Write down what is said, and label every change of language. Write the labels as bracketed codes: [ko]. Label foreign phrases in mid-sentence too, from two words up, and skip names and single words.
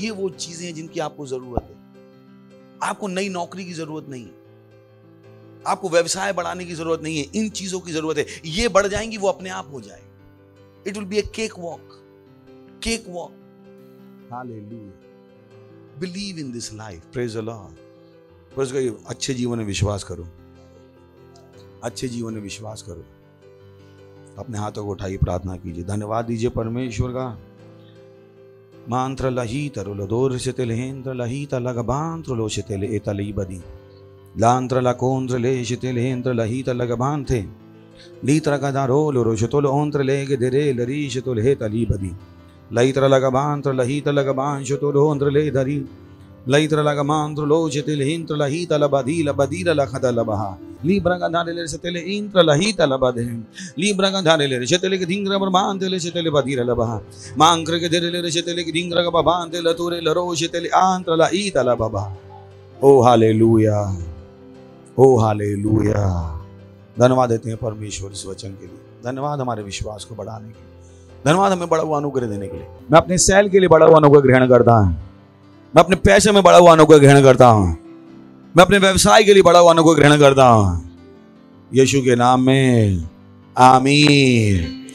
[hi] ये वो चीजें हैं जिनकी आपको जरूरत है। आपको नई नौकरी की जरूरत नहीं है, आपको व्यवसाय बढ़ाने की जरूरत नहीं है, इन चीजों की जरूरत है। ये बढ़ जाएंगी, वो अपने आप हो जाएगी। [en] It will be a cake walk, cake walk. Hallelujah. Believe in this life. Praise the Lord. Praise God. [hi] अच्छे जीवन में विश्वास करो, अच्छे जीवन में विश्वास करो। अपने हाथों को उठाइए, प्रार्थना कीजिए, धन्यवाद दीजिए परमेश्वर का। मांत्र लही तरुल दोर से तेलेन्द्र लही तलगबांत्र लो से तेले एतली बदी लांत्र लकोंत्र ले से तेलेन्द्र लही तलगबान थे लीत्र गदारो लो रोशतुल ओंत्र ले गेदरे लरी शतुल हे तली बदी लईत्र लगबांत्र लही तलगबान शतुल ओंत्र ले धरी लईत्र लगमांत्र लो से तेलेन्द्र लही तलबदी लबदीर लखदल बहा लीब्रगा धारेले सेतेले इंत्र लहित लबदे लीब्रगा धारेले सेतेले के धिंग्र बरबान तेले सेतेले बदीर लबहा मांक्र के धेरेले सेतेले के धिंग्र का बबान तेले तोरे लरो सेतेले आंत्र लहित लबहा। ओ हालेलुया, ओ हालेलुया। धन्यवाद देते हैं परमेश्वर इस वचन के लिए। धन्यवाद हमारे विश्वास को बढ़ाने के लिए। धन्यवाद हमें बड़ा हुआ अनुग्रह देने के लिए। मैं अपने सैल के लिए बड़ा हुआ अनुग्रह ग्रहण करता हूं। मैं अपने पैसे में बड़ा हुआ अनुग्रह ग्रहण करता हूं। मैं अपने व्यवसाय के लिए बड़ा हुआ अनुग्रह ग्रहण करता हूं, यीशु के नाम में, आमीन।